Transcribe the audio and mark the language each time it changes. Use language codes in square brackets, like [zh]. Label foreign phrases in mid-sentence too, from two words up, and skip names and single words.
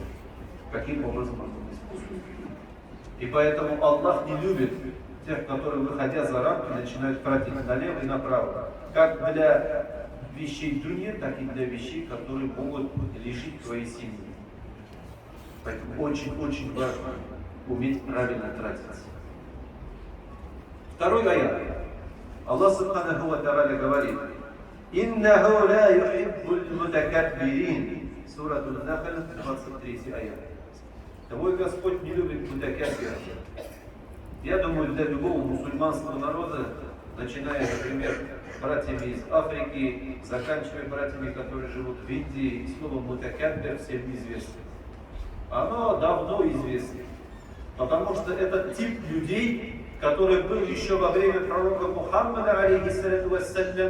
[ru] Каким образом он использует. И поэтому Аллах не любит тех, которые, выходя за рамки, начинают тратить налево и направо. Как для вещей дуньи, так и для вещей, которые могут лишить твоей семьи. Поэтому очень-очень важно уметь правильно тратиться. Второй аят. Аллах [ar] سبحانه وتعالى [ru] говорит: [ar] «إنه لا يحب المتكبرين». [ru] Сура Аль-Нахл, 23 аят. Твой Господь не любит мутакаббиров. Я думаю, для любого мусульманского народа, начиная, например, братьями из Африки, заканчивая братьями, которые живут в Индии, слово мутакаббир всем известно. Оно давно известно, потому что это тип людей, который был еще во время пророка Мухаммада, [ar] عليه الصلاة والسلام.